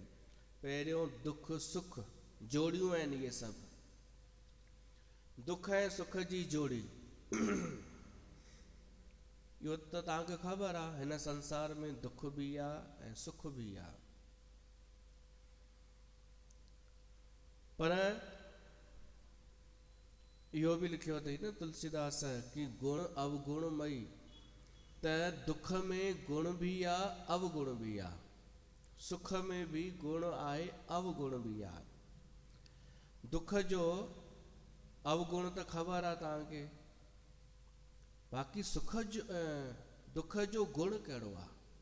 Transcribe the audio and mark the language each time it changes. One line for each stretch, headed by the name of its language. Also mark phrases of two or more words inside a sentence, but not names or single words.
Sindhi: पहिरियों दुख सुख जोड़ियूं आहिनि, इहे सभु दुख ऐं सुख जी जोड़ी। इहो त तव्हांखे ख़बर आहे, हिन संसार में दुख बि आहे ऐं सुख बि आहे। पर इहो बि लिखियो अथई न तुलसीदास कि गुण अवगुणमयी, त दुख में गुण बि आहे अवगुण बि आहे, सुख में भी गुण आहे अवगुण भी आहे। दुख जो अवगुण त ख़बर आहे तव्हांखे, बाक़ी सुख जो दुख जो गुण कहिड़ो आहे?